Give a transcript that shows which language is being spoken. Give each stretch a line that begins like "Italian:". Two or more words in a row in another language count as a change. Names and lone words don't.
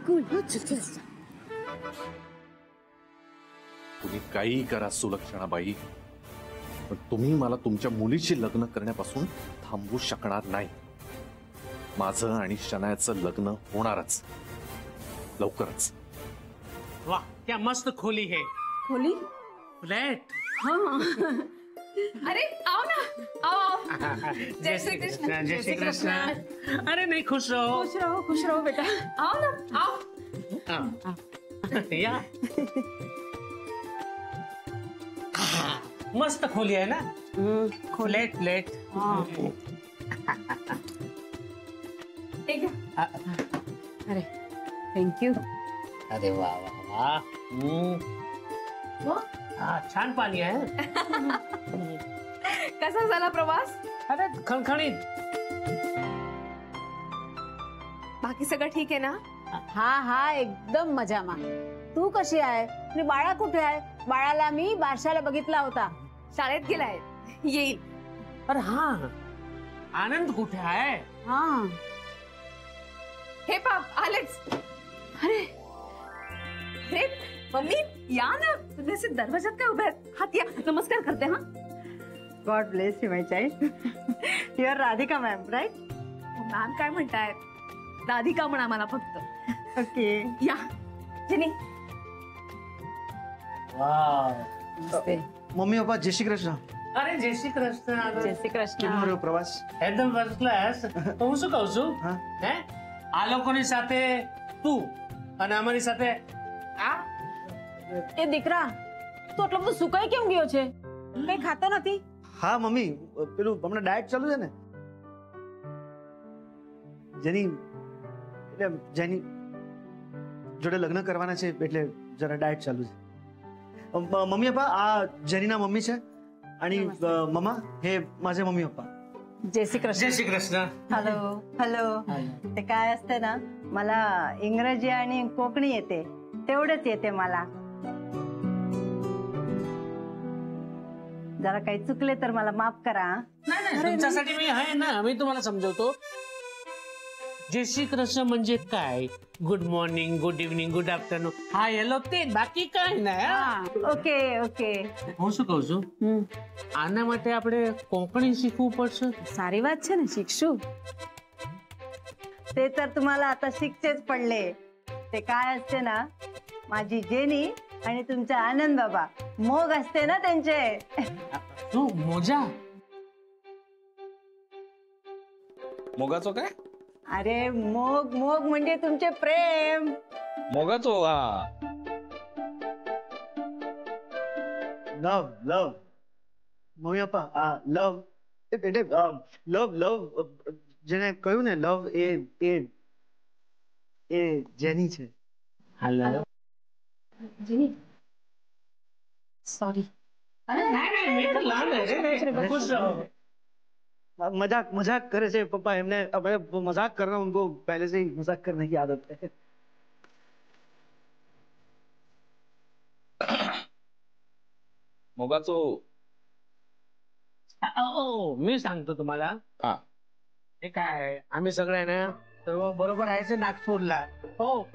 Marathi: तुम्ही काही करा सुलक्षणाबाई, पण तुम्ही मला तुमच्या मुलीशी लग्न करण्यापासून थांबवू शकणार नाही. माझं आणि शनायाचं लग्न होणारच लवकरच.
Hindi: वाह क्या मस्त खोली है. खोली फ्लैट. अरे आओ ना, आओ. जय श्री कृष्ण. जय श्री कृष्ण. अरे नहीं, खुश रहो. खुश रहो बेटा. आओ ना, आओ. या. मस्त खोली है ना. फ्लैट फ्लैट. ठीक है.
Marathi: अरे थँक्यू. अरे वाह वाह वाह. छान पाणी आहे. कसा झाला प्रवास? अरे खणखणीत. बाकी सगळं ठीक आहे ना? हा एकदम मजामा. तू कशी आहे? आणि बाळा कुठे आहे? बाळाला मी बारशाला बघितला होता. शाळेत गेलाय, येईल. अरे हा, आनंद कुठे आहे? हा हे पाप आलेच. अरे अरे मम्मी या ना, तुम्ही असे दरवाजात काय उभे आहेत? हात या, नमस्कार करते. हा.
English: God bless you my child. You are Radhika ma'am right?
Marathi: मॅम काय म्हणताय? राधिका म्हणा मला फक्त. ओके. या जेनी.
Hindi: मम्मी पप्पा जय श्री कृष्ण. अरे जय श्री कृष्ण. जय श्री कृष्ण.
Gujarati: કેમ રહ્યો પ્રવાસ?
Marathi: एकदम
English: first class.
Gujarati: હું શું કહું છું હે, આ લોકોની સાથે તું અને અમારી સાથે આ. એ દીકરા, તું આટલો બધો સુકાઈ કેમ ગયો છે? કઈ ખાતો નથી? હા મમ્મી, પેલું હમણાં ડાયટ ચાલુ છે ને, જેની એટલે જેની જોડે લગ્ન કરવાના છે એટલે જરા ડાયટ ચાલુ છે. મમ્મી પપ્પા આ જેનીના મમ્મી છે
Marathi: आणि मम्मा हे माझे मम्मी पप्पा.
Hindi: जय श्री कृष्ण. जय श्री कृष्ण.
Marathi: हॅलो हॅलो. ते काय असते ना, मला इंग्रजी आणि कोकणी येते, तेवढंच येते मला. जरा काही चुकले तर मला माफ करा. नाही, तुमच्यासाठी मी आहे ना, मी तुम्हाला समजवतो.
Hindi: जय श्री कृष्ण
Marathi: म्हणजे काय?
English: Good morning, good evening, good afternoon, hi
Gujarati: હેલો તે, બાકી કઈ નહીં. ઓકે ઓકે. હું શું કહું છું, આના માટે આપણે કોંકણી શીખવું પડશે. સારી બાત છે ને, शिकशू.
Marathi: ते तर तुम्हाला आता शिकचेच पडले. ते काय असते ना, माझी जेनी आणि तुमचा आनंद बाबा मोग असते ना त्यांचे. तू मोजा. मोगाचो काय? अरे मोग मोग म्हणजे तुमचे प्रेम. मोगाचो.
English: love love
Gujarati: મમ્મી પપ્પા આ લવ એ બેટે
English: love love
Gujarati: જેને કહ્યું ને લવ એ એ એ જેની છે.
Marathi: हॅलो. जेनी सॉरी.
Hindi: मजाक मजाक करे से पप्पा, हमने मजाक करना, उनको पहले से ही मजाक करने की आदत है.
Marathi: मोगाचो. मी सांगतो तुम्हाला. हा. हे काय, आम्ही सगळे ना सर्व बरोबर आहे नागपूरला. हो.